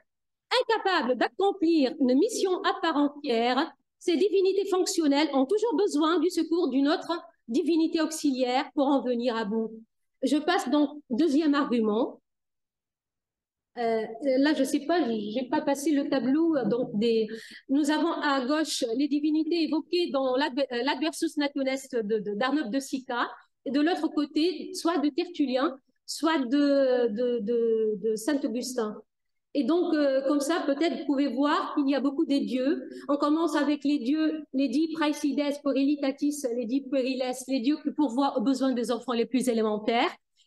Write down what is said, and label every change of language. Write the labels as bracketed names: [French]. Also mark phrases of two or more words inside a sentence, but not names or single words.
[French] Incapables d'accomplir une mission à part entière, ces divinités fonctionnelles ont toujours besoin du secours d'une autre divinité auxiliaire pour en venir à bout. Je passe donc au deuxième argument. Là, je ne sais pas, je n'ai pas passé le tableau. Donc nous avons à gauche les divinités évoquées dans l'Adversus Nationes d'Arnold de Sica, et de l'autre côté, soit de Tertullien, soit de Saint Augustin. Et donc, comme ça, peut-être vous pouvez voir qu'il y a beaucoup des dieux. On commence avec les dieux, les dix [Latin] praesides, puerilitatis, [French] les dix pueriles, les dieux qui pourvoient aux besoins des enfants les plus élémentaires.